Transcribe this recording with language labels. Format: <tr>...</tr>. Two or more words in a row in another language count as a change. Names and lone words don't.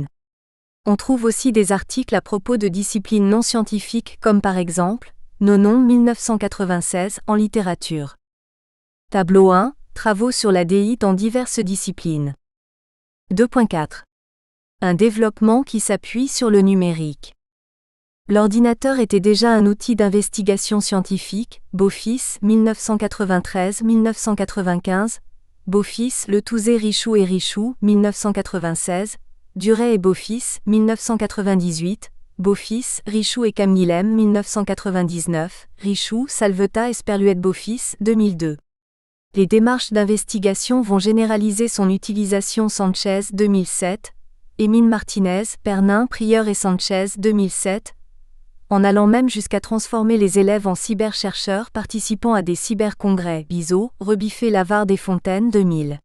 <fr>On trouve aussi des articles à propos de disciplines non scientifiques comme par exemple, Nonon 1996 en littérature. Tableau 1, travaux sur la DI dans diverses disciplines. 2.4. Un développement qui s'appuie sur le numérique. L'ordinateur était déjà un outil d'investigation scientifique, Beaufils 1993-1995, Beaufils, Letouzet, Richoux et Richoux 1996, Duret et Beaufils 1998, Beaufils, Richoux et Camguilhem 1999, Richoux, Salvetat et Sperluet-Beaufils 2002. Les démarches d'investigation vont généraliser son utilisation Sanchez 2007, Émile Martinez, Pernin, Prieur et Sanchez 2007, en allant même jusqu'à transformer les élèves en cyberchercheurs participant à des cybercongrès, Bizot, Rebiffé, Lavarde et Fontaine 2000.</fr>